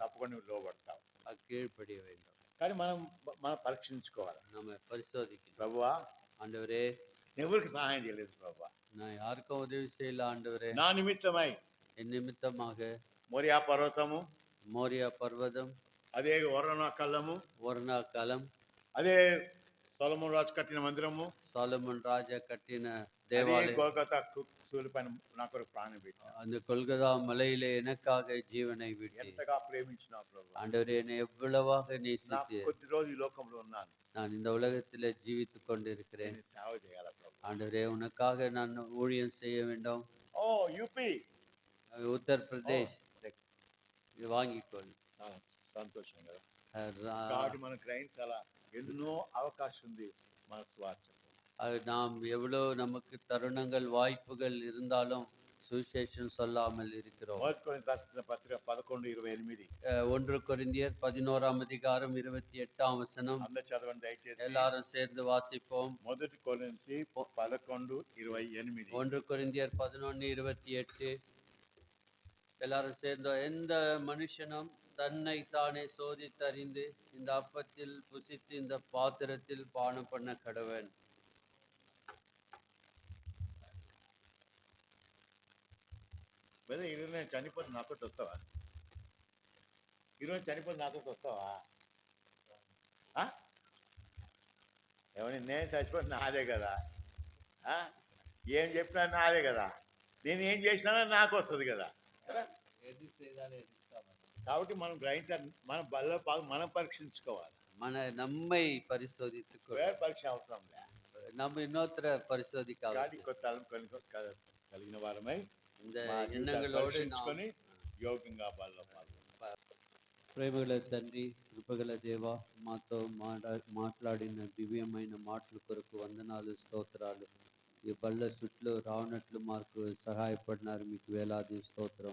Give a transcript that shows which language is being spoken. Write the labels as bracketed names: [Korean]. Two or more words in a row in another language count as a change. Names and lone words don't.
[Telugu] తప్పకుండా నువ్వు లోబడతావు. [Tamil] கீழ்ப்படிய வேண்டும். [Telugu] కానీ మనం పరీక్షించుకోవాలి. [Tamil] நம்ம பரிசோதிக்கணும். [Telugu] ప్రభువా, [Tamil] ஆண்டவரே, [Telugu] ఎవరికి సహాయం చేయలేదు ప్రభువా. [Tamil] நான் யாருக்கும் உதவி செய்யல ஆண்டவரே. [Telugu] నా నిమిత్తమై [Tamil] என் நிமித்தமாக [Telugu] మోరియా పర్వతము, [Tamil] மோரியா பர்வதம், [Telugu] అదే ఒరనా కళ్ళము, [Tamil] ஒர்னா களம், [Telugu] అదే సొలొమోను రాజు కట్టిన మందిరము, [Tamil] சாலமன் ராஜா கட்டின [Telugu] అదే [Tamil] தேவாலயம், [Telugu] గోల్గొతా సూలి పైన నా కొరకు ప్రాణం పెట్టిన. [Tamil] அந்த கொல்கதா மலையிலே எனக்காக ஜீவனை விட்டு [Telugu] ఎంతగా ప్రేమించినావు ప్రభు. [Tamil] ஆண்டவரே, என்னை எவ்வளவாக [Telugu] నాకు [Tamil] நேசித்து [Telugu] కొద్ది రోజు ఈ లోకంలో ఉన్నాను. [Tamil] நான் இந்த உலகத்திலே ஜீவித்துக் கொண்டிருக்கிறேன். [Telugu] నేను సేవ చేయాలి ప్రభు. [Tamil] ஆண்டவரே, உனக்காக நான் ஊழியம் செய்ய வேண்டும். [Telugu] ఓ యూపీ. [Tamil] உத்தரப்பிரதேஷ் இது வாங்கிக்கொள். [Telugu] సంతోషం కదా. ரா- కాబట్టి మనకు గ్రహించాలా, ఎన్నో అవకాశం ఉంది మన స్వార్థం. [Tamil] அது நாம் எவ்வளோ நமக்கு தருணங்கள் வாய்ப்புகள் இருந்தாலும் சுவிசேஷம் சொல்லாமல் இருக்கிறோம். [Telugu] మొదటి కొరింథీయులకు రాసిన పత్రిక 11:28. [Tamil] 1 கொரிந்தியர் 11ஆம் அதிகாரம் 28ஆம் வசனம். [Telugu] అందరూ చదవండి దయచేసి. [Tamil] எல்லாரும் சேர்ந்து வாசிப்போம். [Telugu] మొదటి కొరింథీ 11:28. [Tamil] 1 கொரிந்தியர் 11:28. எல்லாரும் சேர்ந்து, எந்த மனுஷனும் தன்னை தானே சோதித்தறிந்து இந்த அப்பத்தில் புசித்து இந்த பாத்திரத்தில் பானம் பண்ண கடவன். [Telugu] లేదా ఈరోజు నేను చనిపోతే నాతో వస్తావా? ఈరోజు చనిపోతే నాతో వస్తావా? ఏమని నేను చచ్చిపోతే నాదే కదా. ఏం చెప్పినా నాదే కదా. నేను ఏం చేసినా నాకు వస్తుంది కదా. [Tamil] எது செய்தாலும் எதிர்க்காமல் [Telugu] కాబట్టి మనం గ్రహించాలి, మన బల్ల మనం పరీక్షించుకోవాలి. [Tamil] நம்மை பரிசோதித்துக் கொள். [Telugu] వేరే పరీక్ష అవసరం లే. [Tamil] நம்ம இன்னொருத்தரை பரிசோதிக்க [Telugu] కాబట్టి [Tamil] அவசியம். [Telugu] కొత్త తలం కలిగిన వారమై [Tamil] இந்த [Telugu] మా జీవితాన్ని [Tamil] எண்ணங்களோடு [Telugu] పరీక్షించుకొని యోగ్యంగా బల్ల పాల్గొనాలి. ప్రేమగల తండ్రి, కృపగల దేవా, మాతో మాట్లాడిన దివ్యమైన మాటల కొరకు వందనాలు, స్తోత్రాలు. ఈ బళ్ళ చుట్లు రావనట్లు మాకు సహాయపడినారు, మీకు వేలాది స్తోత్రం.